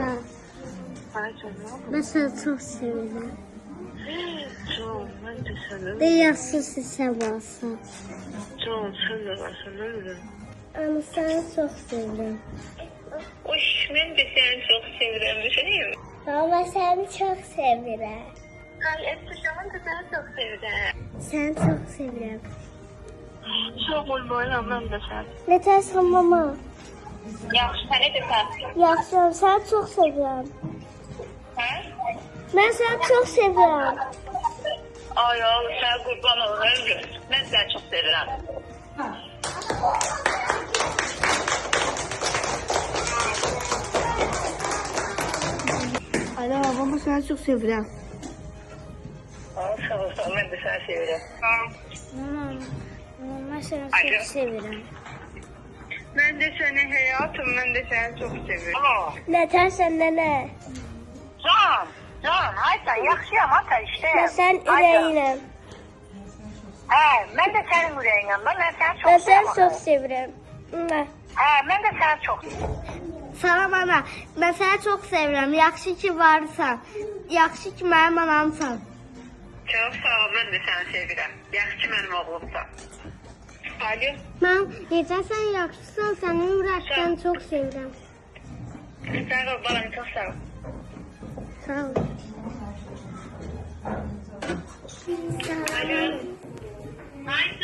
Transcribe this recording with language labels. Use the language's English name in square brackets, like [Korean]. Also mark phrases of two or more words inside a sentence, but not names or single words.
[Azerbaijani] Ay canım. [Turkish] ben seni çok sevirəm. Canım, ben de seni. [Azerbaijani] De yaxşısı sən varsan. [Turkish] Canım, sen de varsın, ömrüm. [Azerbaijani] Ana, səni çox sevirəm. [Turkish] Uy, ben de seni çok seviyorum, düşüneyim. [Azerbaijani] Mama, səni çox sevirəm. [Turkish] Ay Esra, ben de seni çok seviyorum. [Azerbaijani] Səni çox sevirəm. [Turkish] Sağ ol bayram, ben de seni. [Azerbaijani] Nətərsən mama? [Turkish] Yaxşı, seni de sen. [Azerbaijani] Yaxşıyam, səni çox sevirəm. Ha? Mən səni çox sevirəm. [Turkish] Ay oğlum, sen kurban ol, ömrüm. Ben seni çok seviyorum. [Azerbaijani] Ana, baba, səni çox sevirəm. [Turkish] Sağ ol, ben de seni seviyorum. [Azerbaijani] Mən səni Alo. çox sevirəm. [Turkish] Ben de seni hayatım, ben de seni çok seviyorum. [Azerbaijani] Nətərsən nənə? Can, Ayten yaxşıyam ata işte. Mən sənin ürəyinəm. [Turkish] Ben de senin yüreğinim. Ben seni çok [Azerbaijani] Mən səni [Turkish] seviyorum. [Azerbaijani] çox sevirəm. [Turkish] Ben de seni çok [Azerbaijani] Salam ana, mən səni çox sevirəm. Yaxşı ki varsan. Yaxşı ki mənim anamsan. [Turkish] Çok sağ ol, ben de seni seviyorum. Yaxşı benim oğlumsan. Alo. [Azerbaijani] Mən necəsən, yaxşısan, səni ürəkdən çox sevirəm. Sağ ol balam, çok sağ ol. Sağ ol. Alo. Ayten aşkım.